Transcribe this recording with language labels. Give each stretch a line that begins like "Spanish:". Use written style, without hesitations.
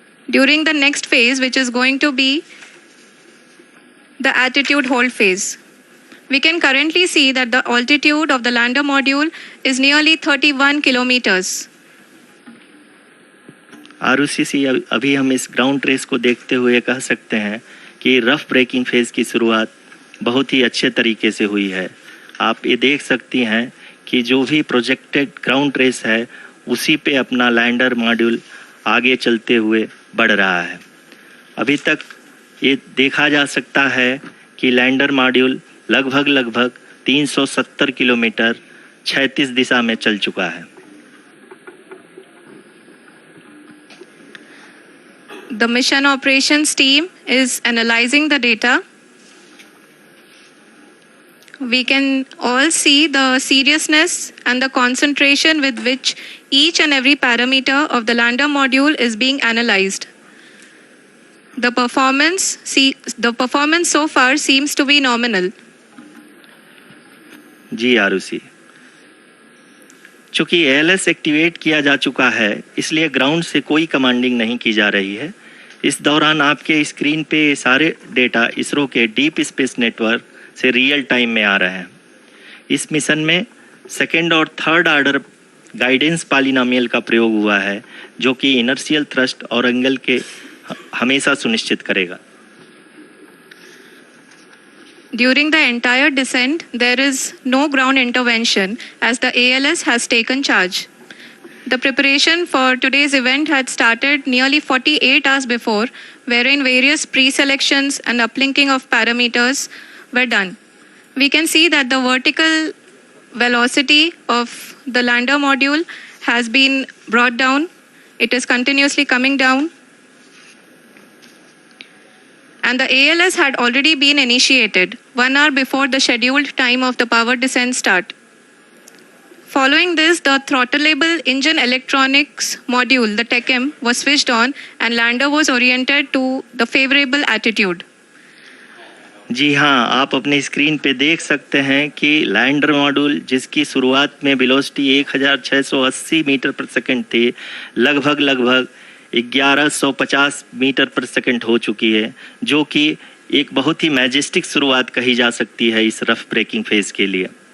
English: During the next phase, which is going to be the attitude hold phase. We can currently see that the altitude of the lander module is nearly 31 kilometers.
Hindi: ROCC अभी हम इस ground race को देखते हुए कह सकते हैं कि रफ ब्रेकिंग फेज की शुरुआत बहुत ही अच्छे तरीके से हुई है। आप ये देख सकती हैं कि जो भी प्रोजेक्टेड ग्राउंड रेस है उसी पे अपना लैंडर मॉड्यूल आगे चलते हुए बढ़ रहा है। अभी तक ये देखा जा सकता है कि लैंडर मॉड्यूल लगभग 370 किलोमीटर क्षैतिज दिशा में चल चुका है।
English: The mission operations team is analyzing the data. We can all see the seriousness and the concentration with which each and every parameter of the lander module is being analyzed. The performance so far seems to be nominal.
Hindi: जी आरुषि, चूंकि ALS activate किया जा चुका है, इसलिए ground से कोई commanding नहीं की जा रही है। इस दौरान आपके स्क्रीन पे सारे डेटा इसरो के डीप स्पेस नेटवर्क से रियल टाइम में आ रहे हैं। इस मिशन में सेकेंड और थर्ड ऑर्डर गाइडेंस पॉलिनोमियल का प्रयोग हुआ है, जो कि इनर्शियल थ्रस्ट और एंगल के हमेशा सुनिश्चित करेगा।
English: During the entire descent, there is no ground intervention as the ALS has taken charge. The preparation for today's event had started nearly 48 hours before, wherein various pre-selections and uplinking of parameters were done. We can see that the vertical velocity of the lander module has been brought down. It is continuously coming down. And the ALS had already been initiated 1 hour before the scheduled time of the power descent start. Following this, the throttleable engine electronics module, the TECM, was switched on and lander was oriented to the favorable attitude.
Hindi: जी हाँ, आप अपनी screen पे देख सकते हैं कि lander module जिसकी शुरुआत में वेलोसिटी 1680 मीटर पर सेकंड थी, लगभग 1150 मीटर पर सेकंड हो चुकी है, जो कि एक बहुत ही मैजेस्टिक शुरुआत कही जा सकती है इस रफ ब्रेकिंग फेज के लिए।